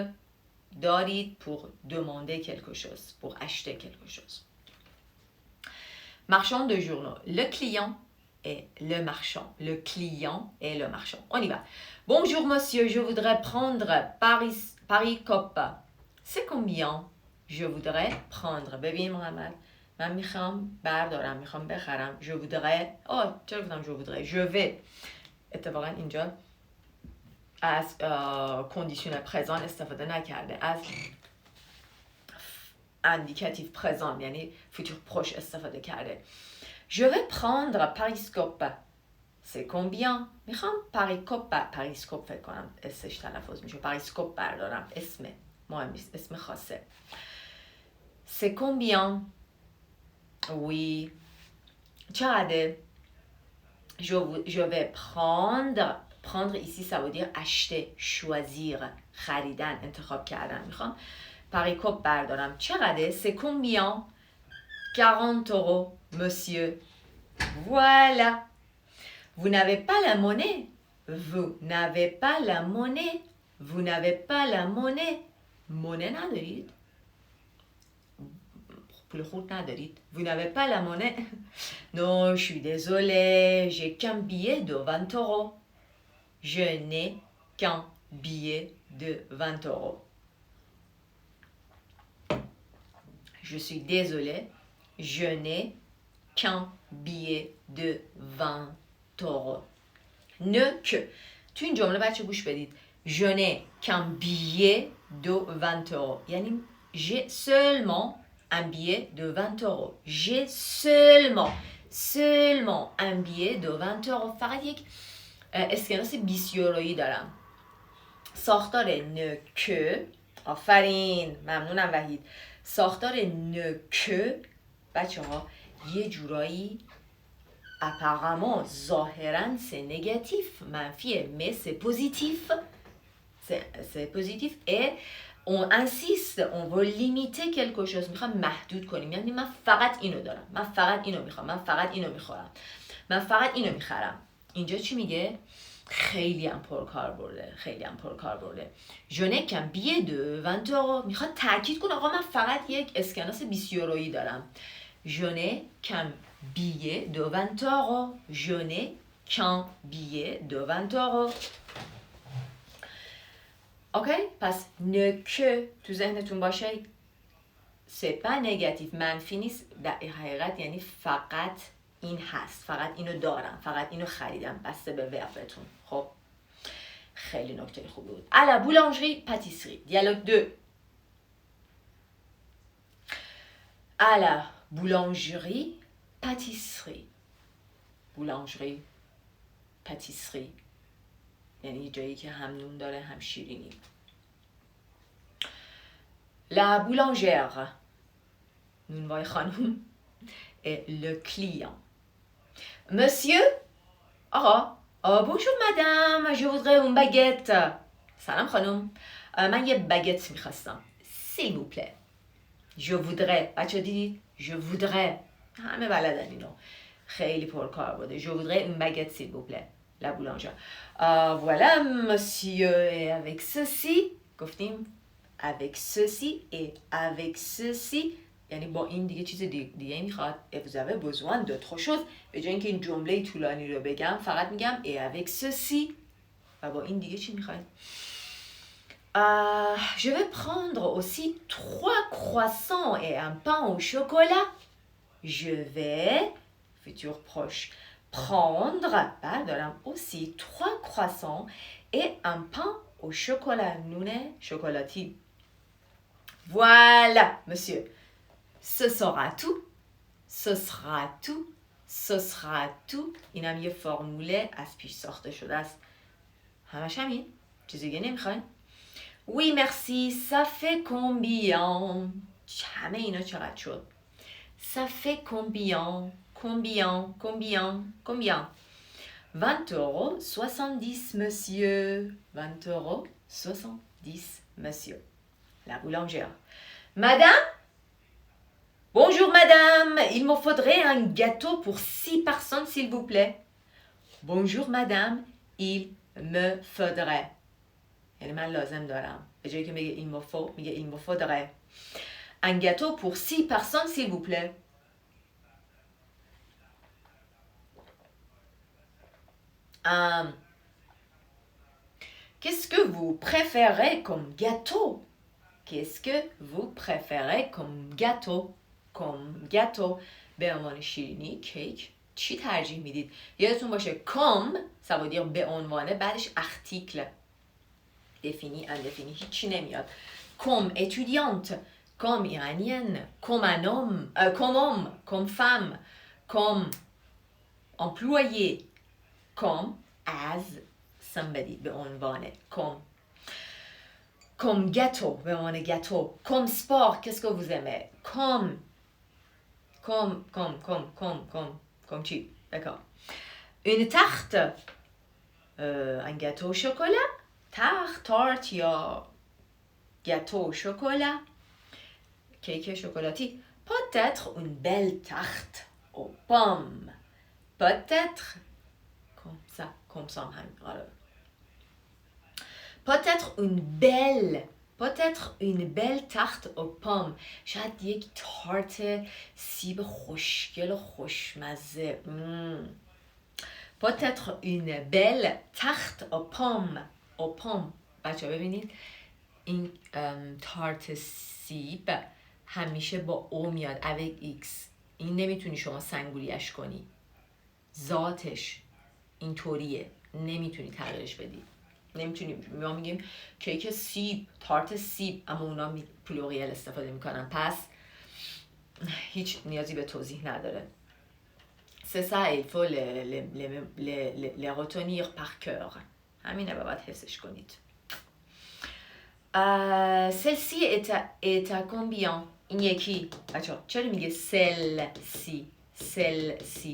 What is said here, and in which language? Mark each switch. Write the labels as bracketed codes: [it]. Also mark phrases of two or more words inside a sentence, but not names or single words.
[fr] دارید pour demander quelque chose, pour acheter quelque chose. Marchand de journaux. Le client et le marchand. Le client et le marchand. On y va. Bonjour monsieur, je voudrais prendre Paris Cop. C'est combien? Je voudrais prendre. [fa] ببین محمد من میخوام بردارم، میخوام بخرم. [fr] Je voudrais. [fa] چرا گفتم [fr] je voudrais? Je vais. [fa] اتفاقا اینجا از [fr] conditionnel présent [fa] استفاده نکرده، از [fr] indicatif présent [fa] یعنی [fr] futur proche [fa] استفاده کرده. [fr] Je vais prendre Pariscope. C'est combien? [fa] میخوام پاریسکوپ فکر کنم اسمش تلفظ میشه. پاریسکوپ بردارم. اسمه مهم نیست، اسم خاصه. [fr] C'est combien? Oui. چقدر؟ Je vais prendre ici ça veut dire acheter, choisir, [fa] خریدن، انتخاب کردن. میخوام پاریکوپ بردارم. چقدر؟ [fr] C'est combien? 40 euros, monsieur. Voilà. Vous n'avez pas la monnaie. Vous n'avez pas la monnaie. Vous n'avez pas la monnaie. [fa] monnaie ندارید؟ پول خورد ندارید؟ [fr] Vous n'avez pas la monnaie. Non, je suis désolée, j'ai qu'un billet de 20 euros. Je n'ai qu'un billet de 20 euros. Je suis désolée, je n'ai qu'un billet de 20 euros. Ne que. [fa] تو این جمله بچه گوش بدید. [fr] Je n'ai qu'un billet de 20 euros. یعنی j'ai seulement un billet de 20 euros. J'ai seulement un billet de 20 euros. [fa] فقط یک اسکناس 20 یورویی دارم. ساختار نه که. آفرین، ممنونم وحید. ساختار نه که بچه ها یه جورایی apparemment ظاهرا [fr] c'est négatif [fa] منفیه [fr] mais c'est positif. C'est positif et on insiste, on veut limiter quelque chose. [fa] میخوام محدود کنیم. یعنی من فقط اینو دارم. من فقط اینو میخوام. من فقط اینو میخورم. من فقط اینو میخرم. اینجا چی میگه؟ خیلی هم پرکار برده. خیلی هم پرکار برده. [fr] Je n'ai qu'un billet de 20 euros. [fa] میخواد تاکید کنه آقا من فقط یک اسکناس 20 یورویی دارم. [fr] Je n'ai qu'un billet de 20 euros. Je n'ai qu'un billet de 20 euros. [fa] اوکی؟ پس نه که تو ذهنتون باشه [fr] c'est pas négatif [fa] منفی نیست. در حقیقت یعنی فقط این هست. فقط اینو دارم. فقط اینو خریدم. بسته به وربتون. خب خیلی نکته خوبی بود. [fr] À la boulangerie pâtisserie. Dialogue 2. À la boulangerie pâtisserie. Boulangerie pâtisserie. [fa] یعنی جایی که هم نون داره هم شیرینی. [fr] La boulangère. [fa] نونوای خانم. [fr] Et le client. Monsieur. Bonjour madame. Je voudrais une baguette. [fa] سلام خانم. من یه باگت میخواستم. [fr] S'il vous plaît. Je voudrais. [fa] بچه دیدید؟ [fr] Je voudrais. [fa] همه بلدن اینو. خیلی پرکار بوده. [fr] Je voudrais une baguette s'il vous plaît. La boulangère. Voilà, monsieur, et avec ceci, گفتیم avec ceci et avec ceci, [fa] یعنی با این دیگه چیز دیگه میخواد. [fr] vous avez besoin d'autre chose. [fa] به جای اینکه این جمله طولانی رو بگم فقط میگم [fr] et avec ceci. [fa] و با این دیگه چی میخواید؟ [fr] Je vais prendre aussi 3 croissants et un pain au chocolat. Je vais, futur proche, prendre, بردارم aussi 3 croissants et un pain au chocolat. [fa] نون شکلاتی. [fr] Voilà, monsieur. Ce sera tout. Ce sera tout. Ce sera tout. [fa] اینم یه فرموله از پیش ساخته شده است. همش همین. چیزی دیگه نمیخواین؟ [fr] Oui, merci. Ça fait combien? [fa] همه اینا چقدر شد؟ [fr] Ça fait combien? Combien? Combien? Combien? 20 €, 70, monsieur. 20 €, 70, monsieur. La boulangère. Madame? Bonjour, madame. Il me faudrait un gâteau pour 6 personnes, s'il vous plaît. Bonjour, madame. Il me faudrait. [fa] یعنی من لازم دارم. به جایی که میگه [fr] il me faut, [fa] میگه [fr] il me faudrait. Un gâteau pour 6 personnes, s'il vous plaît. Qu'est-ce que vous préférez comme gâteau? Qu'est-ce que vous préférez comme gâteau? Comme gâteau. [fa] به عنوان شیرینی، کیک. چی ترجیح میدید؟ یادتون باشه [fr] comme ça veut dire [fa] به عنوانه بعدش article. [fr] Défini, indéfini, [fa] هیچی نمیاد. [fr] Comme étudiante, comme iranienne, comme un homme, comme femme, comme employé, comme [en] as somebody [fa] به عنوان [fr] comme gâteau [fa] به عنوان [fr] gâteau, comme sport, qu'est-ce que vous aimez? Comme chi, d'accord. Une tarte, un gâteau au chocolat, tarte یا gâteau au chocolat, cake chocolaté. Peut-être une belle tarte aux pommes. Peut-être comme ça. Peut-être une belle tarte aux pommes. شاید یک تارت سیب خوشگل و خوشمزه. Peut-être une belle tarte aux pommes. aux pommes. [fa] بچه ها ببینید این تارت سیب همیشه با او میاد. avec x. این نمیتونی شما سنگولیش کنی. ذاتش اینطوریه. نمیتونی تغییرش بدی. نمیتونی. ما میگیم کیک سیب، تارت سیب، اما اونا پلوریال استفاده میکنن. پس هیچ نیازی به توضیح نداره. [fr] C'est ça, il faut les retenir par cœur. [fa] همینه باید حفظش کنید. [fr] Celle-ci est à combien? [fa] این یکی. بچه چرا میگه celle-ci؟